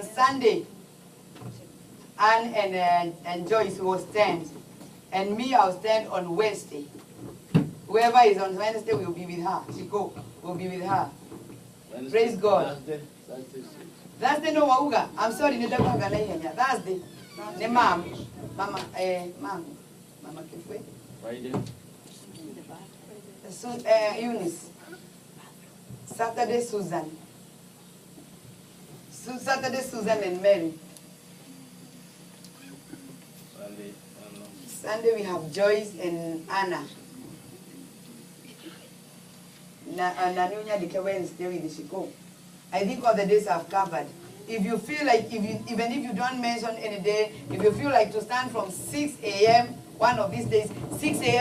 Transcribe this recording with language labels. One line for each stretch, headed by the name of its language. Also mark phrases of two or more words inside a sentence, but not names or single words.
English: On Sunday, Anne and Joyce will stand. And me, I'll stand on Wednesday. Whoever is on Wednesday will be with her. Chico will be with her. Wednesday, praise God. Thursday
Kikuyu: no wauga.
English: I'm sorry,
Swahili: nitakuwa na yeye. Thursday.
Kikuyu: Ne mama Kifwe.
English: Friday. Eunice. Saturday Susan. Saturday Susan and Mary. Sunday we have Joyce and Anna. Nanunya dike Wednesday with the Chico. I think all the days I've covered. If you feel like, even if you don't mention any day, if you feel like to stand from 6 a.m., one of these days, 6 a.m.